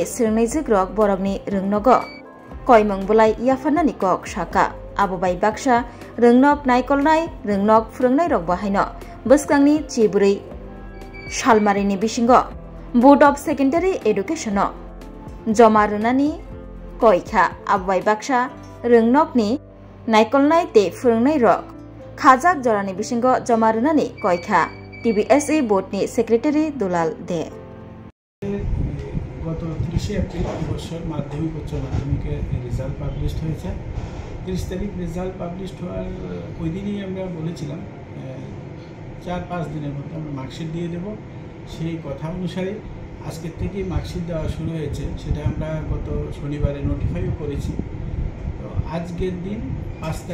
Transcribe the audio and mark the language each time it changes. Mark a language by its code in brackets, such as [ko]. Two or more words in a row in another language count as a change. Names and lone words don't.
[trp] स्रोंनाय जोग्रक बरकनि रोंनगो कयमंग बुलाय याफानानि कक शाखा आबोबाय बाक्सा रोंनक नायकलनाय रोंनक फुरोंनाय रक बाहायनो बस्कांनि चिबुरै सालमारिनि बिसिंगो [en] board of secondary education [trp] जमा रुनानि कयखा आबोबाय बाक्सा रोंनकनि नायकलनाय ते फुरोंनाय रक खाजाक जरानि बिसिंगो जमा रुनानि कयखा TBSE बोर्डनि सेक्रेटारि दुलाल दे [bn] গত 30 এপ্রিল বছর মাধ্যমিক উচ্চ মাধ্যমিকের [en] result published [bn] হয়েছে 30 তারিখ [en] result published [bn] হওয়ার ওই দিনই আমরা বলেছিলাম 4-5 দিনের মধ্যে আমরা মার্কশিট দিয়ে দেব সেই কথা অনুসারে আজকের থেকেই মার্কশিট দেওয়া শুরু হয়েছে সেটা আমরা গত শনিবারে নোটিফাইও করেছি তো আজকের দিন 5